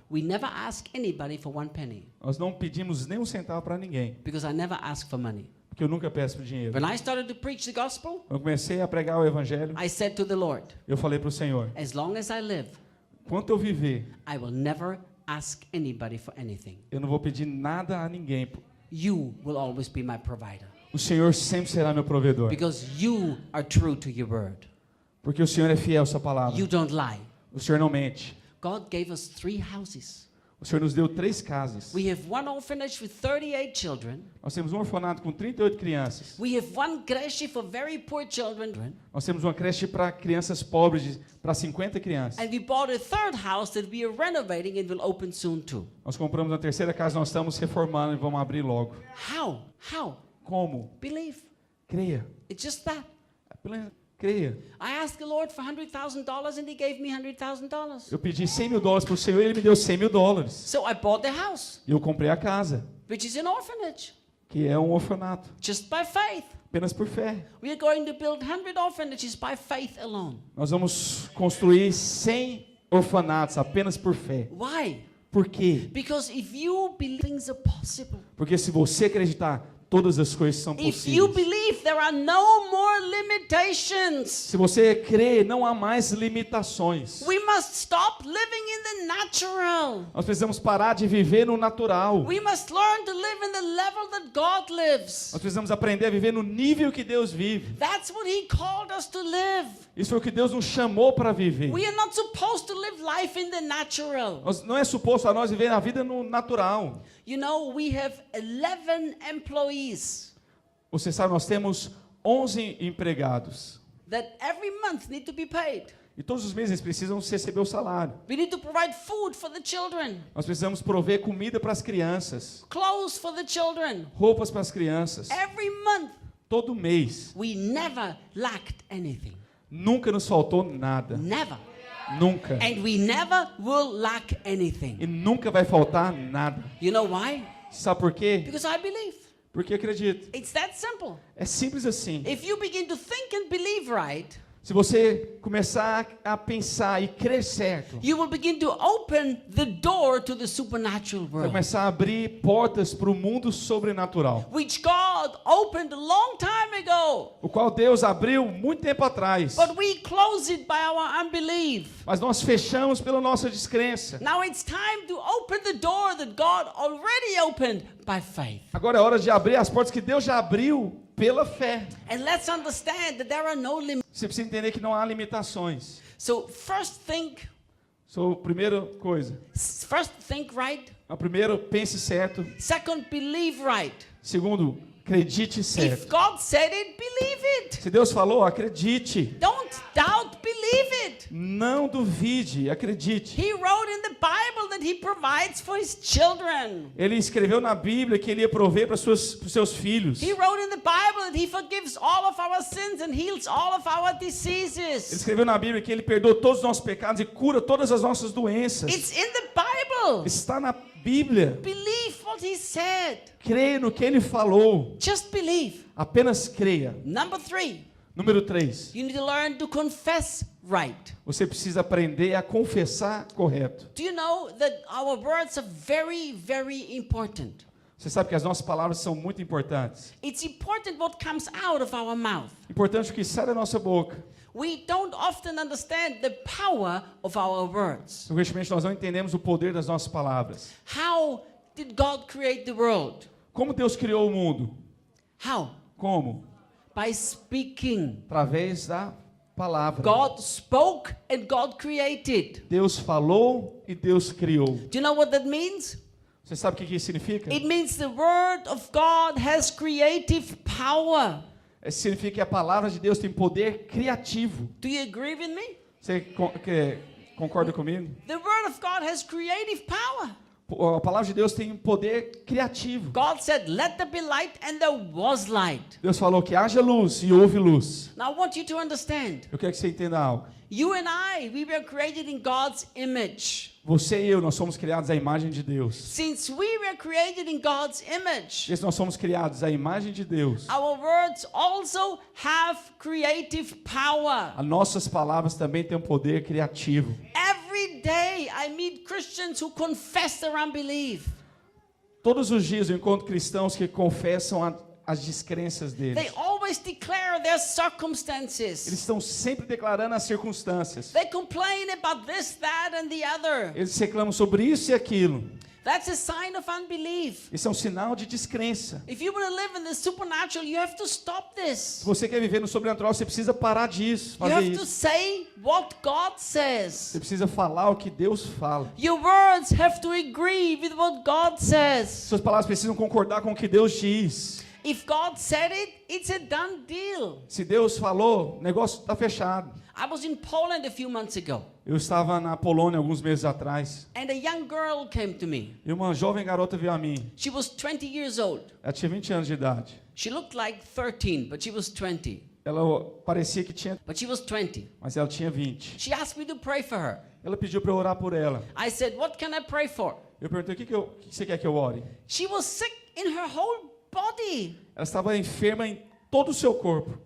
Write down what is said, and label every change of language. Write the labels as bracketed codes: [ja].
[en] We never ask anybody for 1 penny [pt] Nós não pedimos nem um centavo para ninguém, [en] because I never ask for money. [pt] porque eu nunca peço dinheiro. [en] When I started to preach the gospel, [pt] Quando eu comecei a pregar o evangelho, [en] I said to the Lord, [pt] eu falei para o Senhor, [en] as long as I live, [pt] enquanto eu viver, [en] I will never ask anybody for anything. [pt] eu não vou pedir nada a ninguém. [en] You will always be my provider [pt] O Senhor sempre será meu provedor, [en] because you are true to your word. [pt] porque o Senhor é fiel à sua palavra. [en] You don't lie. [pt] O Senhor não mente. [en] God gave us 3 houses. [pt] O Senhor nos deu 3 casas. [en] We have 1 orphanage with 38 children. [pt] Nós temos um orfanato com 38 crianças. [en] We have 1 creche for very poor children. [pt] Nós temos uma creche para crianças pobres, para 50 crianças. [en] And we bought a 3rd house that we are renovating and will open soon too. [pt] Nós compramos a 3ª casa, nós estamos reformando e vamos abrir logo. [en] How? How? [pt] Como? [en] Believe. [pt] Creia. [en] It's just that. [pt] Apenas creia. [en] I asked the Lord for $100,000 and He gave me $100,000. [pt] Eu pedi $100 mil para o Senhor e Ele me deu $100 mil. [en] So I bought the house, [pt] E eu comprei a casa, [en] which is an orphanage, [pt] que é um orfanato, [en] just by faith. [pt] apenas por fé. [en] We are going to build 100 orphanages by faith alone. [pt] Nós vamos construir 100 orfanatos apenas por fé. [en] Why? [pt] Por quê? [en] Because if you believe things are possible, [pt] Porque se você acreditar, todas as coisas são [en] if you [pt] possíveis. [en] believe there are no more limitations. [pt] Se você crê, não há mais limitações. [en] We must stop living in the natural. [pt] Nós precisamos parar de viver no natural. [en] We must learn to live in the level that God lives. [pt] Nós precisamos aprender a viver no nível que Deus vive. [en] That's what He called us to live. [pt] Isso foi o que Deus nos chamou para viver. [en] We are not supposed to live life in the natural. [pt] Não é suposto a nós viver a vida no natural. [en] You know, we have 11 employees [pt] Você sabe, nós temos 11 empregados. [en] that every month need to be paid. [pt] E todos os meses eles precisam receber o salário. [en] We need to provide food for the children, [pt] Nós precisamos prover comida para as crianças, [en] clothes for the children. [pt] roupas para as crianças. [en] Every month, [pt] Todo mês. [en] we never lacked anything. [pt] Nunca nos faltou nada. [en] Never. [pt] Nunca. [en] And we never will lack anything. [pt] E nunca vai faltar nada. [en] You know why? [pt] Sabe por quê? [en] Because I believe. [pt] Porque acredito. [en] It's that simple. [pt] É simples assim. [en] If you begin to think and believe right, [pt] Se você começar a pensar e crer certo, [en] you will begin to open the door to the supernatural [pt] vai [en] world, [pt] começar a abrir portas para o mundo sobrenatural, [en] which God opened a long time ago. [pt] o qual Deus abriu muito tempo atrás. [en] But we close it by our unbelief. [pt] Mas nós fechamos pela nossa descrença. [en] Now it's time to open the door that God already opened by faith. [pt] Agora é hora de abrir as portas que Deus já abriu pela fé. [en] And let's understand that there are no limits. [pt] Você precisa entender que não há limitações. [en] So first think [pt] Primeira coisa. [en] right. [pt] Primeiro, pense certo. [en] Second, believe right. [pt] Segundo, acredite [en] If [pt] certo. [en] God said it, believe it. [pt] Se Deus falou, acredite. [en] Don't doubt, believe it. [pt] Não duvide, acredite. [en] He wrote in the Bible that He provides for His children. [pt] Ele escreveu na Bíblia que ele ia prover para os seus filhos. [en] He wrote in the Bible that He forgives all of our sins and heals all of our [pt] Ele [en] diseases. [pt] escreveu na Bíblia que ele perdoa todos os nossos pecados e cura todas as nossas doenças. [en] It's in the Bible. [pt] Está na Bíblia. [en] Believe what He said. [pt] Creia no que ele falou. [en] Just believe. [pt] Apenas creia. [en] Number 3, [pt] Número 3. [en] you need to learn to confess right. [pt] Você precisa aprender a confessar correto. [en] Do you know that our words are very, very important? [pt] Você sabe que as nossas palavras são muito importantes. [en] It's important what comes out of our mouth. [pt] Importante o que sai da nossa boca. [en] We don't often understand the power of our words. [pt] Frequentemente nós não entendemos o poder das nossas palavras. [en] How did God create the world? [pt] Como Deus criou o mundo? [en] How? [pt] Como? [en] By speaking. [pt] Através da palavra. [en] God spoke and God created. [pt] Deus falou e Deus criou. [en] Do you know what that means? [pt] Você sabe o que isso significa? [en] It means the word of God has creative power. [pt] Significa que a palavra de Deus tem poder criativo. [en] Do you agree with me? [pt] Você concorda comigo? [en] The word of God has creative power. [pt] A palavra de Deus tem poder criativo. [en] God said, "Let there be light," and there was light. [pt] Deus falou que haja luz e houve luz. [en] Now I want you to understand. [pt] Eu quero que você entenda algo. [en] You and I, we were created in God's image. [pt] Você e eu, nós somos criados à imagem de Deus. [en] Since we were created in God's image, [pt] Se nós somos criados à imagem de Deus, [en] our words also have creative power. [pt] as nossas palavras também têm um poder criativo. [en] Every day I meet Christians who confess their unbelief. [pt] Todos os dias eu encontro cristãos que confessam as descrenças [en] They [pt] deles. [en] always declare their [pt] Eles [en] circumstances. [pt] estão sempre declarando as circunstâncias. [en] They complain about this, that, and the other. [pt] Eles reclamam sobre isso e aquilo. [en] That's a sign of unbelief. [pt] Isso é um sinal de descrença. [en] If you want to live in the supernatural, you have to stop this. [pt] Se você quer viver no sobrenatural, você precisa parar disso, [en] You [pt] fazer [en] have to [pt] isso. [en] say what God [pt] Você [en] says. [pt] precisa falar o que Deus fala. [en] Your words have to agree with what God says. [pt] Suas palavras precisam concordar com o que Deus diz. [en] If God said it, it's a done deal. [pt] Se Deus falou, o negócio está fechado. [en] I was in Poland a few months ago, [pt] Eu estava na Polônia alguns meses atrás [en] and a young girl came to me. [pt] e uma jovem garota veio a mim. [en] She was 20 years old. [pt] Ela tinha 20 anos de idade. [en] She looked like 13, but she was 20. [pt] Ela parecia que tinha, [en] But she was 20. [pt] mas ela tinha 20. [en] She asked me to pray for her. [pt] Ela pediu para eu orar por ela. [en] I said, "What can I pray for?" [pt] Eu perguntei, o que você quer que eu ore? [en] She was sick in her whole body. [pt] Ela estava enferma em todo o seu corpo.